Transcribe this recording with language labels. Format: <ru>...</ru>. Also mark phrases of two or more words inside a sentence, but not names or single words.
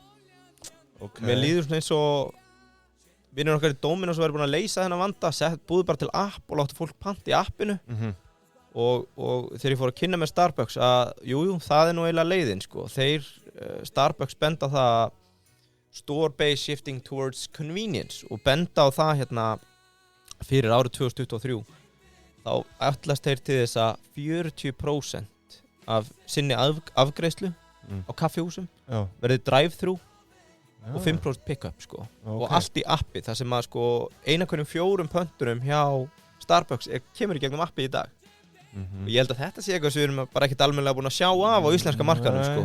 <is>Mér líður svona eins og vinur okkar í Dominos væri búin að leysa þennan vanda, búðu bara til app og láttu fólk panta í appinu og þegar ég fór að kynna með Starbucks að jú, það nú eiginlega leiðin sko. Þeir Starbucks benda á það</is> <en>store-based shifting towards convenience</en> <is>og benda á það hérna fyrir árið 2023 þá ætlast þeir til þess að 40% af sinni afgreiðslu á kaffihúsum verði drive-thru og 5% pick-up sko. Og allt í appi þar sem að sko 1 af hverjum 4 pöntunum hjá Starbucks kemur í gegnum appi í dag og ég held að þetta sé eitthvað sem við erum bara ekkert almennilega búin að sjá af á íslenska markaðnum sko.</is>